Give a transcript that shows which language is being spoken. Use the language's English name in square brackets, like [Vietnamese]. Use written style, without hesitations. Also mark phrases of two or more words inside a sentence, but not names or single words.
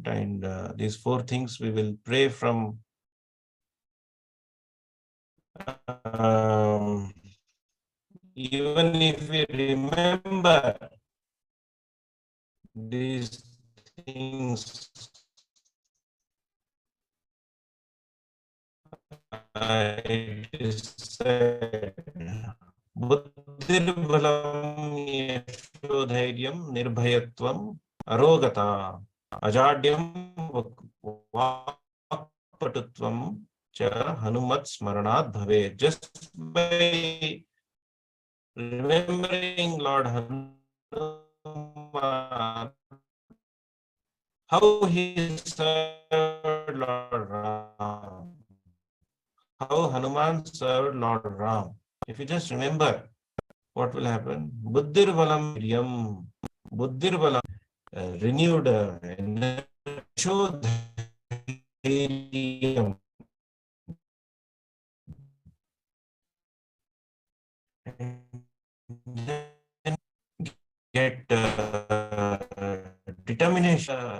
[English] And these 4 things we will pray from even if we remember these things, it is said, [Sanskrit] Buddhirbalam yashodhairyam nirbhayatvam arogata ajadyam vakpatutvam cha hanumat smaranat bhave. [English] Just by remembering Lord Hanuman, how he served Lord Ram, how Hanuman served Lord Ram. If you just remember, what will happen? [Sanskrit] Buddhir balam yam, buddhir balam, [English] renewed energy, get determination.